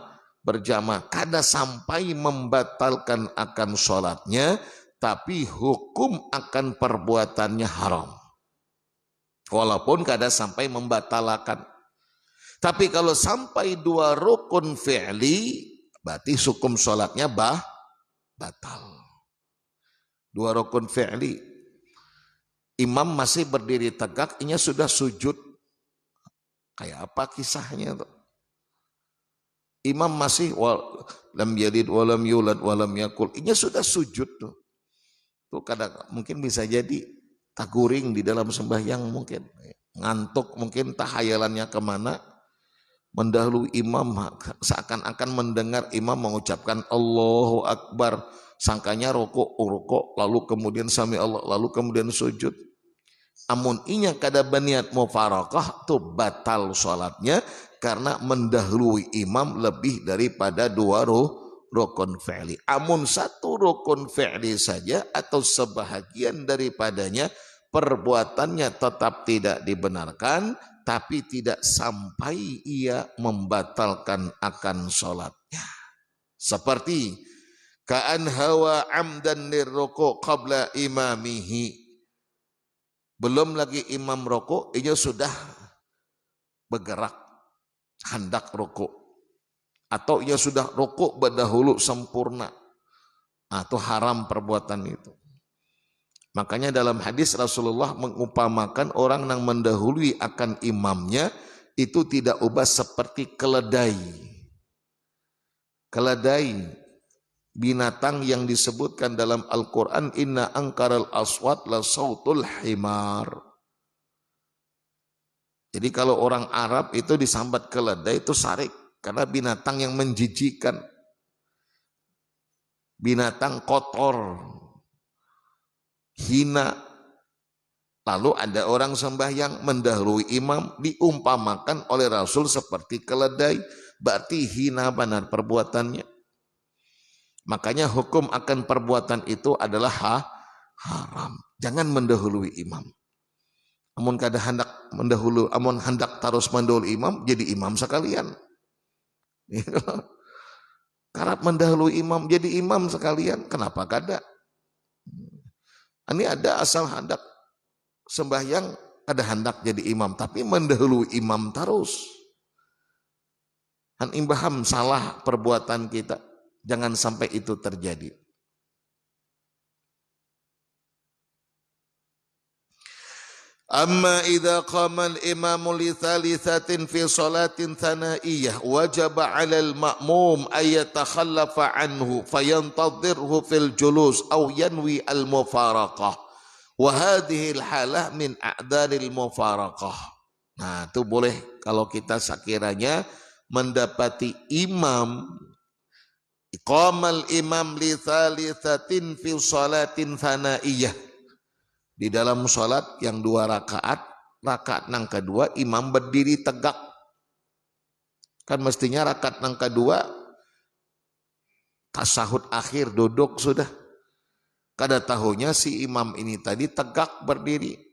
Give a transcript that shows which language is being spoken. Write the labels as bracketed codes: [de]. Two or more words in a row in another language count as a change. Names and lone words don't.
[bjn] Kada sampai membatalkan akan sholatnya, tapi hukum akan perbuatannya haram. Walaupun kada sampai membatalkan. Tapi kalau sampai 2 rukun fi'li, berarti hukum sholatnya batal. 2 rukun fi'li. Imam masih berdiri tegak, inya sudah sujud. Kayak apa kisahnya tuh? Imam masih [ar] لم يلد ولم يولد ولم يكن, [bjn] inya sudah sujud tuh. Tuh kadang mungkin bisa jadi taguring di dalam sembahyang, mungkin ngantuk, mungkin tahayalannya kemana, mendahului imam, seakan-akan mendengar imam mengucapkan Allahu Akbar, sangkanya rukuk, lalu kemudian sami Allah, lalu kemudian sujud. Amun inya kada berniat mufarakah, tuh batal sholatnya karena mendahului imam lebih daripada 2 rukun fi'li. Amun 1 rukun fi'li saja atau sebahagian daripadanya, perbuatannya tetap tidak dibenarkan, tapi tidak sampai ia membatalkan akan sholatnya. [ar] Seperti كأن هوى عمدا للركوع قبل إمامه. [bjn] belum lagi imam rokok, ia sudah bergerak hendak rokok, atau ia sudah rokok berdahulu sempurna, atau haram perbuatan itu. Makanya dalam hadis Rasulullah mengumpamakan orang yang mendahului akan imamnya itu tidak ubah seperti keledai. Keledai, binatang yang disebutkan dalam Al-Quran, [ar] إن أنكر الأصوات لصوت الحمير. [bjn] Jadi kalau orang Arab itu disambat keledai itu sarik, karena binatang yang menjijikan, binatang kotor, hina. Lalu ada orang sembahyang mendahului imam diumpamakan oleh Rasul seperti keledai, berarti hina benar perbuatannya. Makanya hukum akan perbuatan itu adalah haram. Jangan mendahului imam. Amun kada hendak mendahului, amun hendak terus mendahului imam, jadi imam sekalian. Karena mendahului imam, jadi imam sekalian. Kenapa kada? Ini ada asal hendak sembahyang, ada hendak jadi imam, tapi mendahului imam terus. Han imbaham salah perbuatan kita, jangan sampai itu terjadi. [ar] أما إذا قام الإمام لثالثة في صلاة ثنائية وجب على المأموم أن يتخلف عنه فينتظره في الجلوس أو ينوي المفارقة وهذه الحالة من أعذار المفارقة wa hadhihi al-halah min a'dharil mufaraqah. [bjn] Nah, itu boleh kalau kita sekiranya mendapati imam [ar] إقام الإمام لثالثة في صلاة ثنائية, [bjn] di dalam sholat yang 2 rakaat, rakaat nang kedua imam berdiri tegak. Kan mestinya rakaat nang kedua tasahud akhir duduk sudah. Kada tahunya si imam ini tadi tegak berdiri.